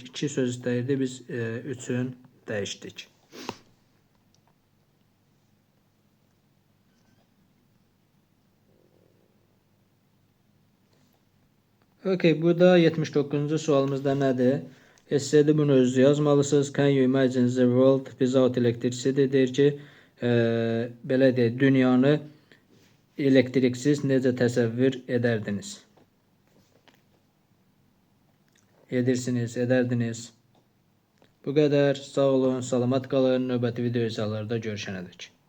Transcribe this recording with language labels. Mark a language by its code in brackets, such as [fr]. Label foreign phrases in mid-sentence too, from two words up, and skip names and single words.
[az] 2 söz istəyirdi, biz 3-ün dəyişdik. Okay, burada 79-cu sualımızda nədir? Essaydə bunu özünüz yazmalısınız. [en] Can you imagine the world without electricity? [az] Deyir ki, belə deyək, dünyanı elektriksiz necə təsəvvür edərdiniz? Edirsiniz, edərdiniz. Bu qədər. Sağ olun, salamat qalın. Növbəti video izahlarda görüşənədək.